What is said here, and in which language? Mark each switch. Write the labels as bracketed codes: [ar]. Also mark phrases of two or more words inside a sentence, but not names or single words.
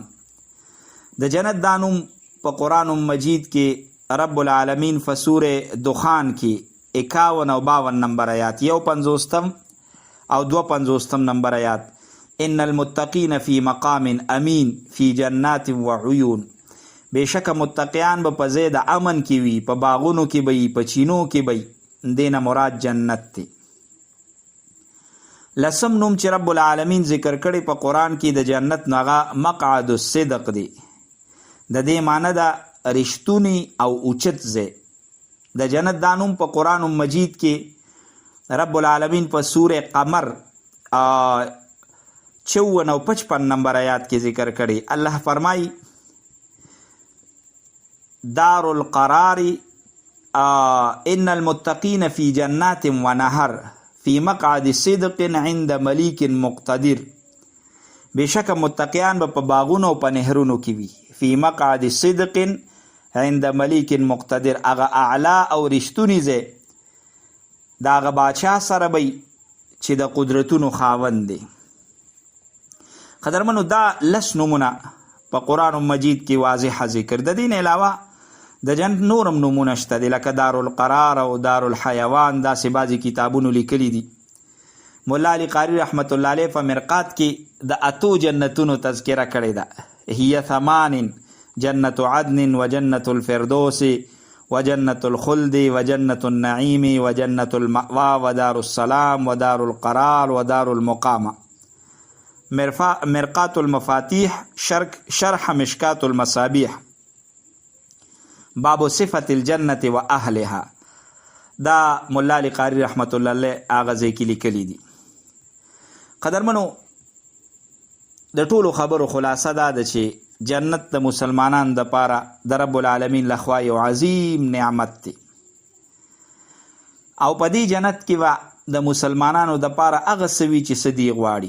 [ps] د جنت دا نوم په قرآن مجید کې [ar] رب العالمین [ps] په سوره دخان کې 51 او 52 نمبر آیات، 51 او 52 نمبر آیات، [ar] ان المتقین فی مقام امین فی جنات وعیون، [ps] بېشکه متقیان به په ځای د امن کې وي، په باغونو کې به وي، په چینو کې به وي. دینه مراد جنت دی. 10 نوم چې [ar] رب العالمین [ps] ذکر کړی په قرآن کې د جنت نو هغه [ar] مقعد الصدق [ps] دی. د دې معنی ده رښتونی او اوچت ځای. د جنت دا نوم په قرآن مجید کې [ar] رب العالمین [ps] په سوره قمر 54 او 55 نمبر آیات کې ذکر کړی. [ar] الله فرمایي دار القرار ان المتقین فی جنات و نهر فی مقعد صدق عند ملیک مقتدر، [ps] بېشکه متقیان به په باغونو او په نهرونو کې وي. [ar] فی مقعد صدق عند ملیک مقتدر، [ps] هغه اعلی او رښتونی ځای د هغه باچا سره به چې د قدرتونو خاوند دی. قدرمنو دا 10 نومونه په قرآن مجید کې واضح ذکر. د دین علاوه د جنت نورم نومونه شته دي، لکه [ar] دار القرار [ps] او [ar] دار الحیوان. [ps] داسې بعضې کتابونو لیکلي دي. مولا علی قاری [ar] رحمت الله علیه [ps] په مرقات کې د 8 جنتونو تذکره کړې ده. [ar] هي 8 جنت عدن وجنت الفردوس وجنت الخلد وجنت النعیم وجنت المأوى ودار السلام ودار القرار ودار المقامة. مرقات المفاتيح شرح مشکات المصابيح باب صفة الجنة و اهلها. [ps] دا مولا علی قاری [ar] رحمت الله علیه [ps] هغه ځای کې لیکلي دي. قدرمنو د ټولو خبرو خلاصه دا ده چې جنت د مسلمانانو دپاره د [ar] رب العالمین [ps] لخوا یو عظیم نعمت دی، او په دې جنت کې به د مسلمانانو دپاره هغه څه وي چې څه دی غواړي.